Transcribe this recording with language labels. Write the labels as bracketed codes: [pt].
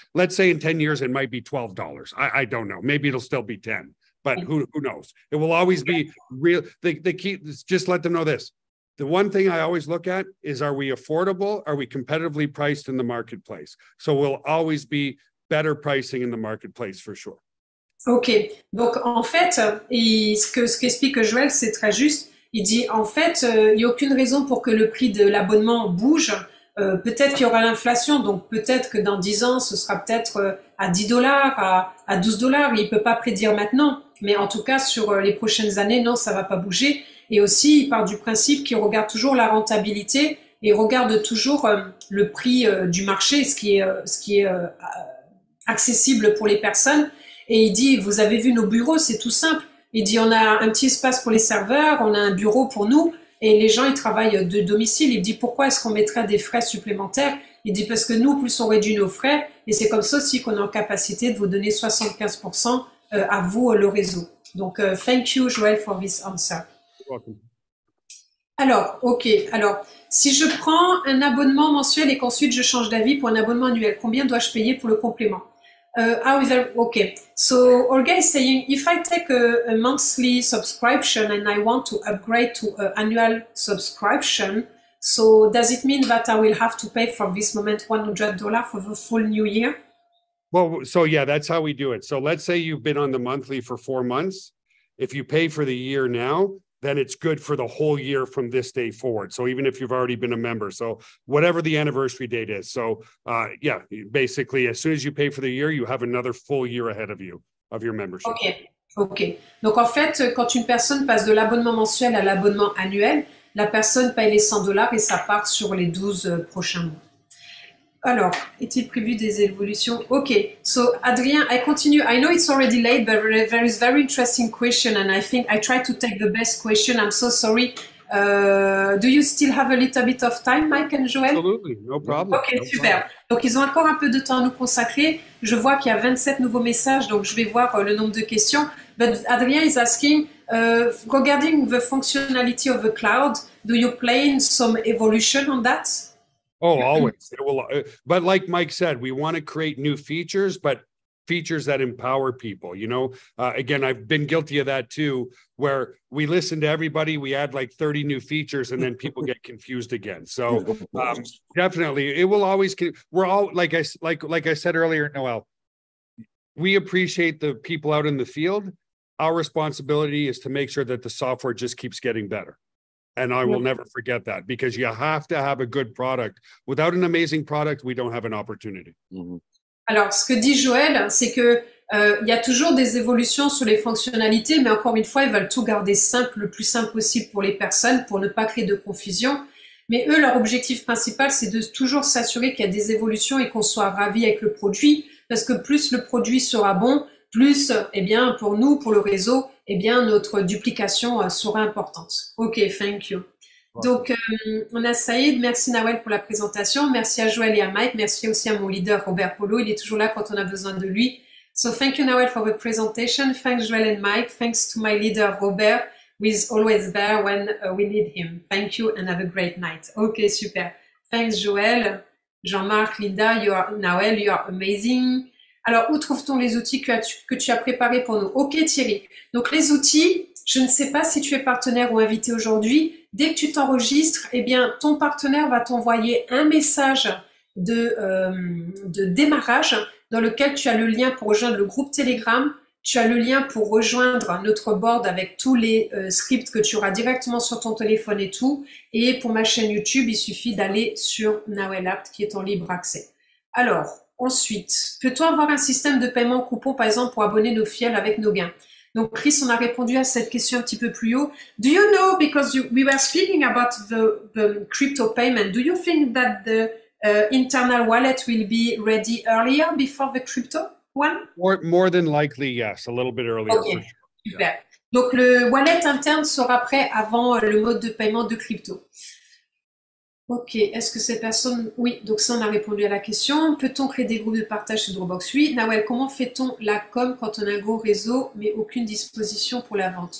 [en] Let's say in 10 years, it might be $12. I don't know. Maybe it'll still be 10, but who knows? It will always be real. The key, just let them know this. The one thing I always look at is, are we affordable? Are we competitively priced in the marketplace? So we'll always be better pricing in the marketplace for sure. [fr] Ok, donc en fait, ce qu'explique Joël, c'est très juste. Il dit, en fait, il n'y a aucune raison pour que le prix de l'abonnement bouge. Peut-être qu'il y aura l'inflation, donc peut-être que dans 10 ans, ce sera peut-être à $10, à $12. Il ne peut pas prédire maintenant, mais en tout cas, sur les prochaines années, non, ça ne va pas bouger. Et aussi, il part du principe qu'il regarde toujours la rentabilité et il regarde toujours le prix du marché, ce qui est accessible pour les personnes. Et il dit, vous avez vu nos bureaux, c'est tout simple. Il dit, on a un petit espace pour les serveurs, on a un bureau pour nous, et les gens, ils travaillent de domicile. Il dit, pourquoi est-ce qu'on mettrait des frais supplémentaires? Il dit, parce que nous, plus on réduit nos frais, et c'est comme ça aussi qu'on est en capacité de vous donner 75% à vous, le réseau. [en] Donc, thank you, Joël, for this answer. You're welcome. [fr] Alors, ok. Alors, si je prends un abonnement mensuel et qu'ensuite je change d'avis pour un abonnement annuel, combien dois-je payer pour le complément? [en] Okay. So Olga is saying, if I take a monthly subscription and I want to upgrade to an annual subscription, so does it mean that I will have to pay from this moment $100 for the full new year? Well, so yeah, that's how we do it. So let's say you've been on the monthly for 4 months. If you pay for the year now, then it's good for the whole year from this day forward. So even if you've already been a member, so whatever the anniversary date is. So basically, as soon as you pay for the year, you have another full year ahead of you, of your membership. Ok. [fr] Donc en fait, quand une personne passe de l'abonnement mensuel à l'abonnement annuel, la personne paye les $100 et ça part sur les 12 prochains mois. Alors, est-il prévu des évolutions? [en] Okay, so Adrien, I continue. I know it's already late, but there is very interesting question, and I think I try to take the best question. I'm so sorry. Do you still have a little bit of time, Mike and Joël? Absolutely, no problem. [fr] Ok, super. Donc, ils ont encore un peu de temps à nous consacrer. Je vois qu'il y a 27 nouveaux messages, donc je vais voir le nombre de questions. [en] But Adrien is asking, regarding the functionality of the cloud, do you plan some evolution on that? Oh, always. It will, but like Mike said, we want to create new features, but features that empower people. You know, again, I've been guilty of that too, where we listen to everybody, we add like 30 new features, and then people get confused again. So definitely, it will always. We're all like I said earlier, Noel. We appreciate the people out in the field. Our responsibility is to make sure that the software just keeps getting better. And I will never forget that, because you have to have a good product. Without an amazing product, we don't have an opportunity. [fr] Alors, ce que dit Joël, c'est que il y a toujours des évolutions sur les fonctionnalités, mais encore une fois, ils veulent tout garder simple, le plus simple possible pour les personnes, pour ne pas créer de confusion. Mais eux, leur objectif principal, c'est de toujours s'assurer qu'il y a des évolutions et qu'on soit ravis avec le produit, parce que plus le produit sera bon, plus, eh bien, pour nous, pour le réseau, eh bien, notre duplication sera importante. [en] OK, thank you. [fr] Donc, on a Saïd. Merci Nawel pour la présentation. Merci à Joël et à Mike. Merci aussi à mon leader Robert Polo. Il est toujours là quand on a besoin de lui. [en] So, thank you Nawel for the presentation. Thanks Joël and Mike. Thanks to my leader Robert, who is always there when we need him. Thank you and have a great night. OK, super. Thanks Joël. Jean-Marc, Linda, Nawel, you are amazing. [fr] Alors, où trouve-t-on les outils que tu as préparés pour nous? OK Thierry. Donc, les outils, je ne sais pas si tu es partenaire ou invité aujourd'hui. Dès que tu t'enregistres, eh bien, ton partenaire va t'envoyer un message de démarrage dans lequel tu as le lien pour rejoindre le groupe Telegram, tu as le lien pour rejoindre notre board avec tous les scripts que tu auras directement sur ton téléphone et tout. Et pour ma chaîne YouTube, il suffit d'aller sur Nawel Apt qui est en libre accès. Alors, ensuite, peut-on avoir un système de paiement coupon, par exemple, pour abonner nos fidèles avec nos gains? Donc, Chris, on a répondu à cette question un petit peu plus haut. [en] Do you know, because we were speaking about the crypto payment, do you think that the internal wallet will be ready earlier before the crypto one? More than likely, yes, a little bit earlier. Okay, For sure. super. [fr] Donc, le wallet interne sera prêt avant le mode de paiement de crypto. Ok, est-ce que ces personnes... Oui, donc ça, on a répondu à la question. Peut-on créer des groupes de partage sur Dropbox? Oui. Nawel, comment fait-on la com quand on a un gros réseau, mais aucune disposition pour la vente?